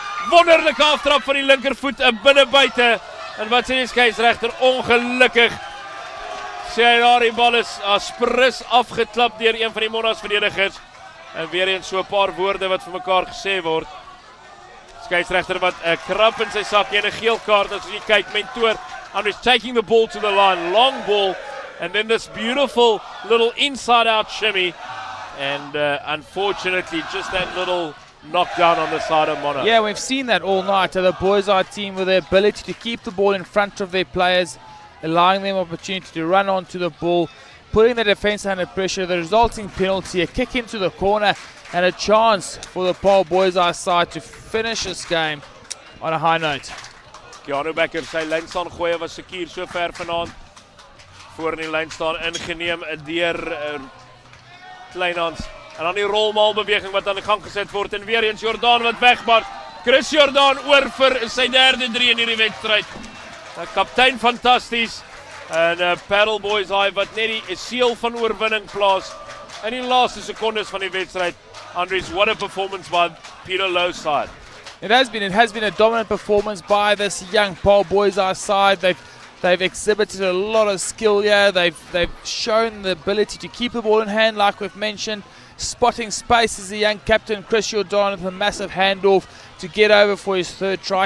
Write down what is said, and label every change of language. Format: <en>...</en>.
<af>Wonderlike aftrap van die linkervoet, 'n binnebuite. En wat sê die skeieregter? Ongelukkig. Sê hy daar die bal is sprus afgeklap deur een van die Monnas verdedigers. En weer eens so 'n paar woorde wat vir mekaar gesê word. Skeieregter wat 'n krap in sy sak en 'n geel kaart as jy kyk.</af> <en>Mentor Andries taking the ball to the line, long ball, and then this beautiful little inside-out shimmy, and unfortunately just that little knockdown on the side of Monnas. Yeah, we've seen that all night. The Boishaai team with their ability to keep the ball in front of their players, allowing them opportunity to run onto the ball, putting the defence under pressure, the resulting penalty, a kick into the corner, and a chance for the Paarl Boishaai side to finish this game on a high note.</en> <af>Keanu Becker, sy lyn staan gooi was seker so ver vanaand. Voor in die lyn staan ingeneem deur Kleinhans. En dan die rolmaal beweging wat aan die gang geset word en weer eens Jordan wat wegmaak. Chris Jordan oor vir sy derde 3 in hierdie wedstryd. Kaptein fantasties. En Paarl Boishaai wat net die seël van oorwinning plaas in die laaste sekondes van die wedstryd.</af> <en>Andries, what a performance by Peter Louw's side. It has been a dominant performance by this young Paarl Boishaai side. They've exhibited a lot of skill here. They've shown the ability to keep the ball in hand, like we've mentioned. Spotting space is the young captain Chris Jordan with a massive handoff to get over for his third try.</en>